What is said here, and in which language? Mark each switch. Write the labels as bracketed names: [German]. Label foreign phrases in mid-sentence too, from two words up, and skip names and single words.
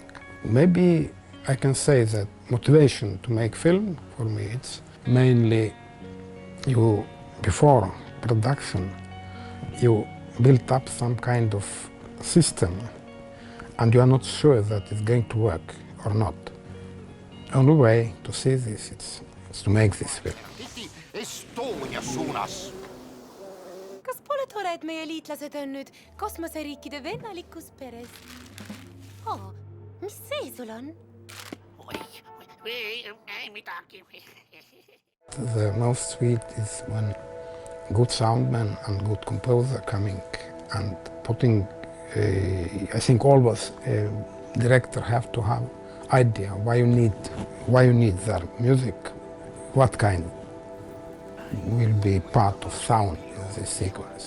[English] Maybe I can say that motivation to make film, for me, it's mainly you, before production, you build up some kind of system and you are not sure that it's going to work or not. Only way to see this is to make this film. [Estonian] Estonia suunas. Kas pole tore, et meie liitlased on nüüd kosmoseriikide vennalikus peres? Mis see sul on? Ei midagi. [English] The most sweet is when good soundman and good composer coming and putting, I think always director have to have idea why you need their music, what kind will be part of sound in this sequence.